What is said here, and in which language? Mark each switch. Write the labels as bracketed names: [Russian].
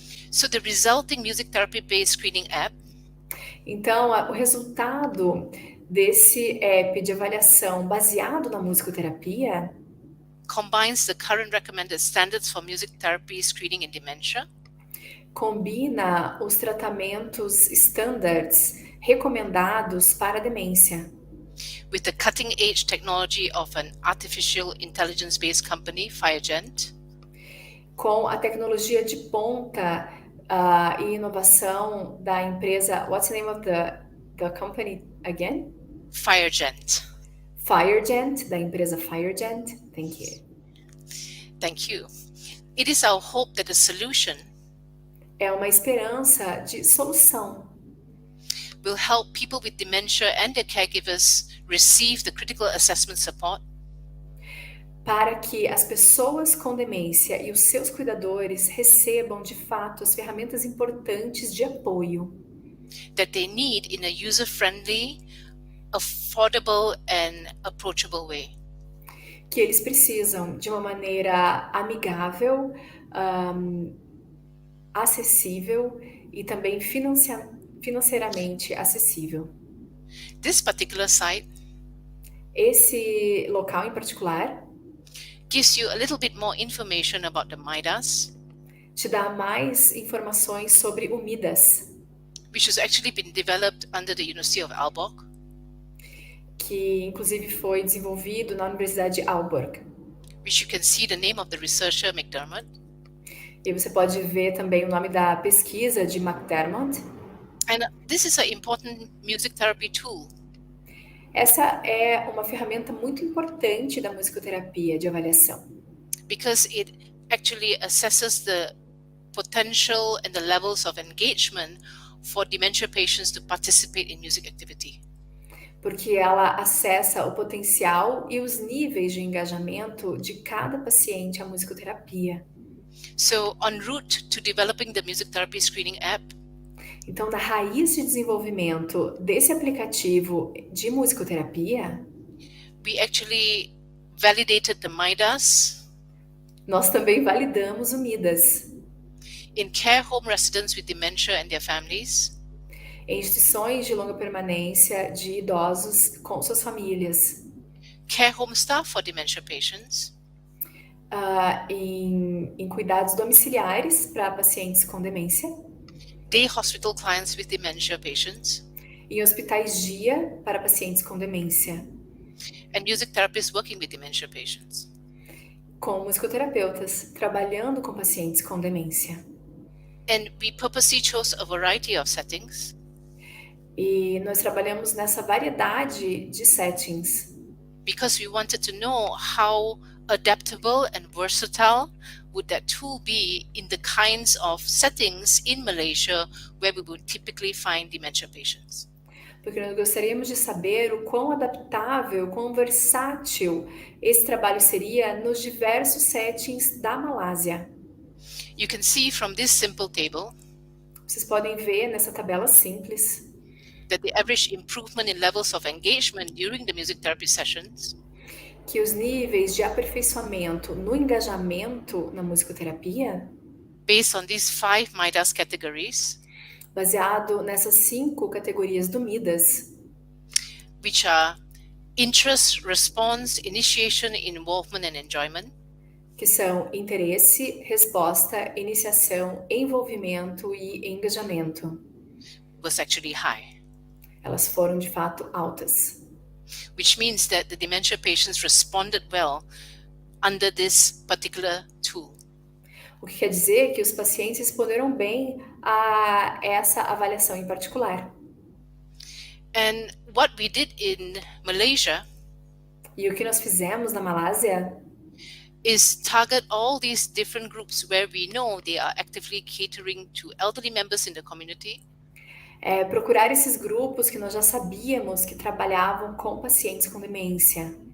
[English] So the resulting music therapy-based screening app [Portuguese] Então, o resultado desse app de avaliação baseado na musicoterapia [English] combines the current recommended standards for music therapy screening in dementia [Portuguese] combina os tratamentos standards recomendados para a demência [English] with the cutting-edge technology of an artificial intelligence-based company, Firegent, [Portuguese] com a tecnologia de ponta e inovação da empresa. [English] What's the name of the company again? Firegent. [Portuguese] Firegent, da empresa Firegent. [English] Thank you. Thank you. It is our hope that the solution [Portuguese] É uma esperança de solução. [English] will help people with dementia and their caregivers receive the critical assessment support [Portuguese] Para que as pessoas com demência e os seus cuidadores recebam de fato as ferramentas importantes de apoio [English] that they need in a user-friendly, affordable, and approachable way. [Portuguese] que eles precisam de uma maneira amigável, acessível e também financeiramente acessível. [English] This particular site [Portuguese] Esse local em particular [English] gives you a little bit more information about the MIDAS, [Portuguese] te dá mais informações sobre o MIDAS, [English] which has actually been developed under the University of Aalborg, [Portuguese] que inclusive foi desenvolvido na Universidade de Aalborg. [English] which you can see the name of the researcher, McDermott. [Portuguese] E você pode ver também o nome da pesquisa de McDermott. [English] And this is an important music therapy tool [Portuguese] Essa é uma ferramenta muito importante da musicoterapia de avaliação, [English] because it actually assesses the potential and the levels of engagement for dementia patients to participate in music activity. [Portuguese] porque ela acessa o potencial e os níveis de engajamento de cada paciente à musicoterapia. [English] So, en route to developing the music therapy screening app, [Portuguese] Então, na raiz de desenvolvimento desse aplicativo de musicoterapia, [English] we actually validated the MIDAS [Portuguese] nós também validamos o MIDAS [English] in care home residents with dementia and their families, [Portuguese] em instituições de longa permanência de idosos com suas famílias, [English] care home staff for dementia patients, [Portuguese] em cuidados domiciliares para pacientes com demência, [English] day hospital clients with dementia patients, [Portuguese] em hospitais dia para pacientes com demência, [English] and music therapists working with dementia patients. [Portuguese] com musicoterapeutas trabalhando com pacientes com demência. [English] And we purposely chose a variety of settings [Portuguese] E nós trabalhamos nessa variedade de settings, [English] because we wanted to know how adaptable and versatile would that tool be in the kinds of settings in Malaysia where we would typically find dementia patients? [Portuguese] Porque nós gostaríamos de saber o quão adaptável, quão versátil esse trabalho seria nos diversos settings da Malásia. [English] You can see from this simple table [Portuguese] Vocês podem ver nessa tabela simples [English] that the average improvement in levels of engagement during the music therapy sessions [Portuguese] que os níveis de aperfeiçoamento no engajamento na musicoterapia, [English] based on these 5 MIDAS categories, [Portuguese] baseado nessas 5 categorias do MIDAS, [English] which are interest, response, initiation, involvement, and enjoyment, [Portuguese] que são interesse, resposta, iniciação, envolvimento e engajamento. [English] was actually high, [Portuguese] Elas foram de fato altas. [English] which means that the dementia patients responded well under this particular tool. [Portuguese] O que quer dizer que os pacientes responderam bem a essa avaliação em particular. [English] And what we did in Malaysia [Portuguese] E o que nós fizemos na Malásia [English] is target all these different groups where we know they are actively catering to elderly members in the community, [Portuguese] é procurar esses grupos que nós já sabíamos que trabalhavam com pacientes com demência.